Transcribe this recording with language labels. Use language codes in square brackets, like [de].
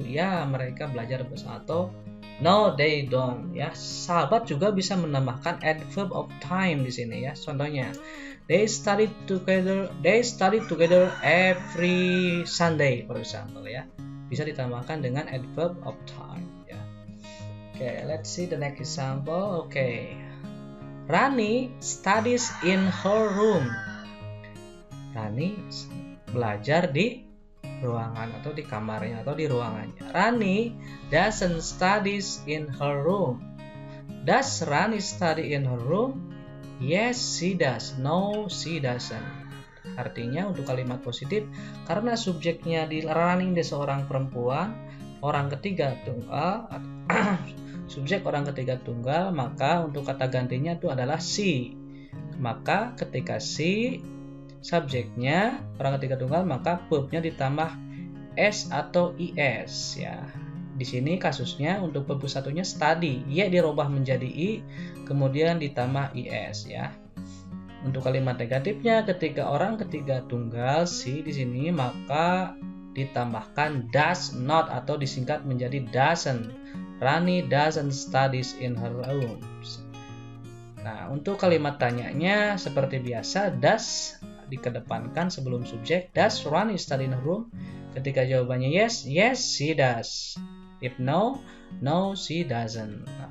[id] Ya, mereka belajar bersama. Atau [en] no they don't [id] ya. Sahabat juga bisa menambahkan adverb of time di sini ya. [en] Contohnya they study together every Sunday for example ya. [id] Bisa ditambahkan dengan adverb of time ya. [en] Okay, let's see the next example. Okay. Rani studies in her room. [id] Rani belajar di ruangan atau di kamarnya atau di ruangannya. [en] Rani doesn't studies in her room. Does Rani study in her room? Yes, she does. No, she doesn't. [id] Artinya untuk kalimat positif, karena subjeknya di Rani dia seorang perempuan, orang ketiga tunggal, subjek orang ketiga tunggal, maka untuk kata gantinya itu adalah she. Maka ketika she subjeknya orang ketiga tunggal, maka verbnya ditambah s atau is ya. Di sini kasusnya untuk verb satunya study, y dirubah menjadi i, kemudian ditambah is ya. Untuk kalimat negatifnya ketika orang ketiga tunggal she di sini, maka ditambahkan does not atau disingkat menjadi doesn't. [en] Rani doesn't studies in her room. [id] Nah, untuk kalimat tanyanya seperti biasa does dikedepankan sebelum subjek. [en] Does Rani study in her room? [id] Ketika jawabannya [en] yes, yes she does. If no, no she doesn't.